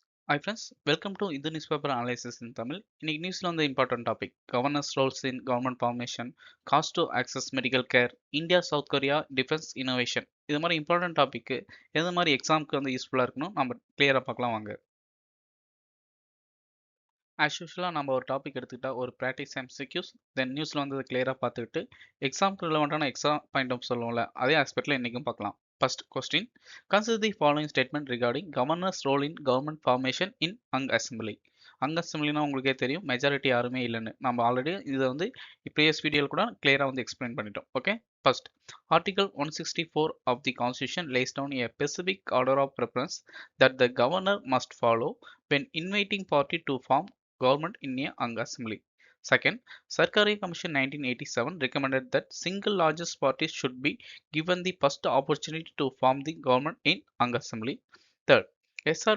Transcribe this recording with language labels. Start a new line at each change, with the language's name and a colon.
English: Hi friends, welcome to Indian newspaper analysis in Tamil.
Tamil: இன்னைக்கு நியூஸ்ல வந்து
English: Important topic governance roles in government formation, cost to access medical care, India South Korea defence innovation.
Tamil: இது மாதிரி important topic எது மாதிரி எக்ஸாமுக்கு வந்து யூஸ்ஃபுல்லா இருக்கணும் நம்ம கிளியரா பார்க்கலாம் வாங்க. ஆஸ் யூஷுவலாக நம்ம ஒரு டாபிக் எடுத்துக்கிட்டா ஒரு ப்ராக்டிஸ் எம்சிக்யூஸ் தென் நியூஸில் வந்து கிளியராக பார்த்துக்கிட்டு எக்ஸாம் ரிலவெண்ட்டான எக்ஸாம் பாயிண்ட் ஆஃப் சொல்லுவோம்ல அதே ஆஸ்பெக்டில் இன்றைக்கும் பார்க்கலாம்.
English: First question, consider the following statement regarding governor's role in government formation in hung assembly.
Tamil: அங் அசம்பிளினா உங்களுக்கே தெரியும் மெஜாரிட்டி யாருமே இல்லைன்னு நம்ம ஆல்ரெடி இதை வந்து ப்ரீவியஸ் வீடியோவில் கூட கிளியராக வந்து எக்ஸ்பிளைன் பண்ணிட்டோம்.
English: Okay, first article 164 of the constitution lays down a specific order of preference that the governor must follow when inviting party to form government in a Ang assembly. Second, Sarkari Commission 1987 recommended that single largest parties should be given the first opportunity to form the government in Ang assembly. Third, S.R.